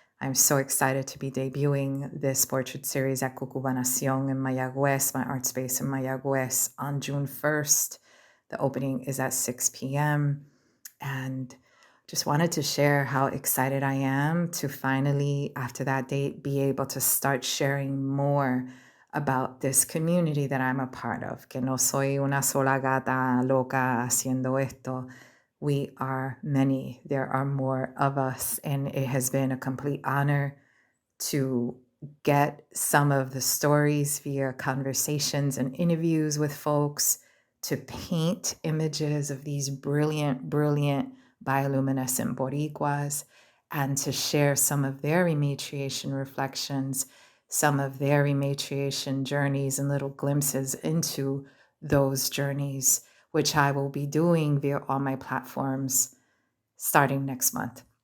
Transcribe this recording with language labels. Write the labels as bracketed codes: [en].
[en] I'm so excited to be debuting this portrait series at CucubaNación in Mayagüez, my art space in Mayagüez, on June 1st. The opening is at 6 p.m. And just wanted to share how excited I am to finally, after that date, be able to start sharing more about this community that I'm a part of. [es] Que no soy una sola gata loca haciendo esto. [en] We are many. There are more of us. And it has been a complete honor to get some of the stories via conversations and interviews with folks, to paint images of these brilliant bioluminescent Boricuas, and to share some of their rematriation reflections, some of their rematriation journeys and little glimpses into those journeys, which I will be doing via all my platforms starting next month.